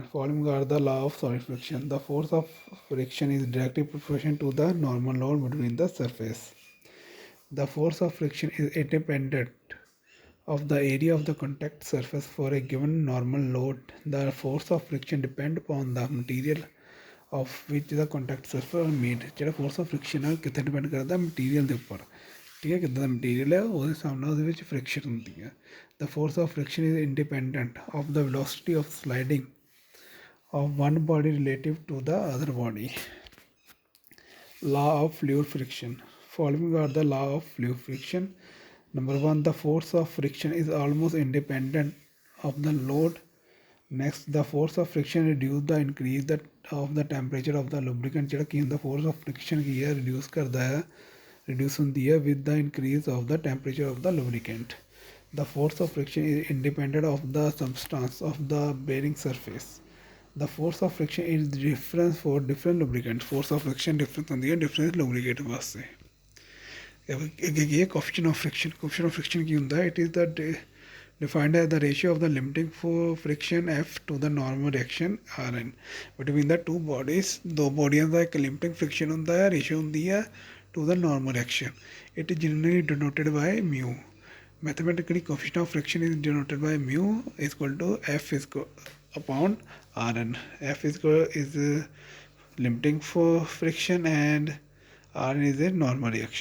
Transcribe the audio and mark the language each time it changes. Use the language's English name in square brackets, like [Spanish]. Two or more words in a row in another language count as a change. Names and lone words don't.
[English] Following are the law of solid friction. The force of friction is directly proportional to the normal load between the surface. The force of friction is independent of the area of the contact surface for a given normal load. The force of friction depends upon the material of which the contact surface are made. [Punjabi] ਜਿਹੜਾ [English] force of friction [Punjabi] ਹੈ ਕਿੱਥੇ depend ਕਰਦਾ, ਮਟੀਰੀਅਲ ਦੇ ਉੱਪਰ, ਠੀਕ ਹੈ, ਕਿੱਦਾਂ ਦਾ ਮਟੀਰੀਅਲ ਹੈ ਉਹਦੇ ਹਿਸਾਬ ਨਾਲ ਉਹਦੇ ਵਿੱਚ ਫ੍ਰਿਕਸ਼ਨ ਹੁੰਦੀ ਹੈ। [English] The force of friction is independent of the velocity of sliding of one body relative to the other body. Law of fluid friction. Following are the law of fluid friction. Number one, the force of friction is almost independent of the load. Next, the force of friction reduce the increase of the temperature of the lubricant. [Punjabi] ਜਿਹੜਾ ਕੀ ਹੁੰਦਾ, [English] force of friction [Punjabi] ਕੀ ਹੈ, [English] reduce [Punjabi] ਕਰਦਾ ਹੈ, [English] reduce [Punjabi] ਹੁੰਦੀ ਹੈ [English] with the increase of the temperature of the lubricant. The force of friction is independent of the substance of the bearing surface. The force of friction is different for different lubricants. Force of friction different [Punjabi] ਹੁੰਦੀ ਹੈ [English] different lubricant [Punjabi] ਵਾਸਤੇ। ਅੱਗੇ ਕੀ ਹੈ, [English] coefficient of friction. Coefficient of friction ਕੀ ਹੁੰਦਾ, it is the defined as the ratio of the limiting for friction F to the normal reaction Rn between the two bodies. [Punjabi] ਦੋ ਬੋਡੀਆਂ ਦਾ ਇੱਕ [English] limiting friction [Punjabi] ਹੁੰਦਾ ਹੈ, ratio ਹੁੰਦੀ ਹੈ [English] to the normal reaction. It is generally denoted by mu. Mathematically, coefficient of friction is denoted by mu is equal to F is upon Rn. F is limiting for friction and Rn is a normal reaction.